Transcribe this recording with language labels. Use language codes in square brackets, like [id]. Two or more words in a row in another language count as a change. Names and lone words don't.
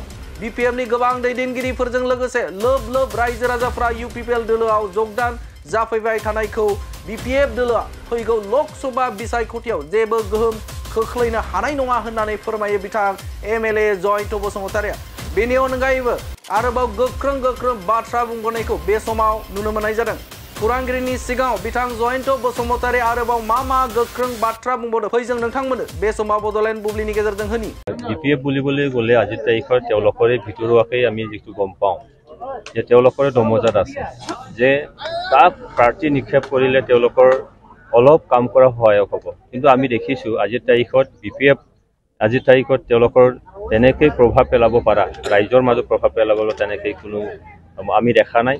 [brx] बीपीएफनि गोबां दैदेनगिरिफोरजों लोगोसे लोब लोब रायजो राजाफ्रा यूपीपीएल दोलोआव जगदान जाफैबाय थानायखौ बीपीएफ दोलोआ फैगौ लोकसभा बिसायख'थियाव जेबो गोहोम खोख्लैनो हानाय नङा होननानै फोरमायो बिथां एमएलए जयन्त बसुमतारीया। बेनि अनगायैबो आरोबाव गोख्रों बाथ्रा बुंबोनायखौ बे समाव नुनो मोननाय जादों। खौरांगिरिनि सिगाङाव बिथां जयन्त बसुमतारी आरोबाव मा गोख्रों बाथ्रा बुंबावदों फै जों नोंथांमोननो बे समाव बड'लेण्ड बुब्लिनि गेजेरजों होनि। [as] बीपीएफ बुलिबले गले আজিৰ তাৰিখৰ তেওঁলোকৰে ভিতৰুৱাকৈ আমি যিটো গম পাওঁ যে তেওঁলোকৰে দমজাত আছে যে তাক প্ৰাৰ্থী নিক্ষেপ কৰিলে তেওঁলোকৰ অলপ কাম কৰা সহায়ক হ'ব। কিন্তু আমি দেখিছোঁ আজিৰ তাৰিখত বিপিএফ আজিৰ তাৰিখত তেওঁলোকৰ তেনেকৈ প্ৰভাৱ পেলাব পৰা ৰাইজৰ মাজত প্ৰভাৱ পেলাবলৈ তেনেকৈ কোনো আমি দেখা নাই।